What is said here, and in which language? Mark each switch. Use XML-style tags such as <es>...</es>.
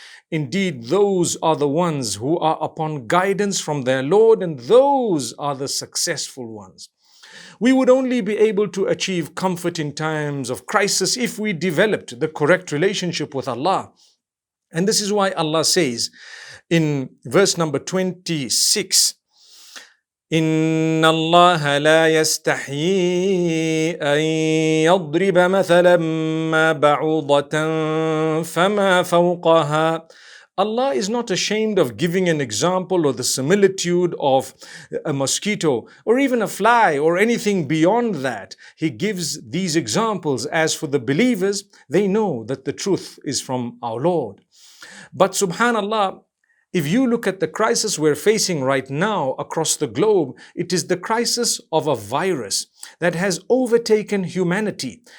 <en>Indeed, those are the ones who are upon guidance from their Lord, and those are the successful ones. We would only be able to achieve comfort in times of crisis if we developed the correct relationship with Allah. And this is why Allah says in verse number 26,</en> <ar>إن الله لا يستحيي أن يضرب مثلا ما بعوضة فما فوقها.</ar> <en>Allah is not ashamed of giving an example or the similitude of a mosquito or even a fly or anything beyond that. He gives these examples. As for the believers, they know that the truth is from our Lord. But subhanallah, if you look at the crisis we're facing right now across the globe, it is the crisis of a virus that has overtaken humanity.</en>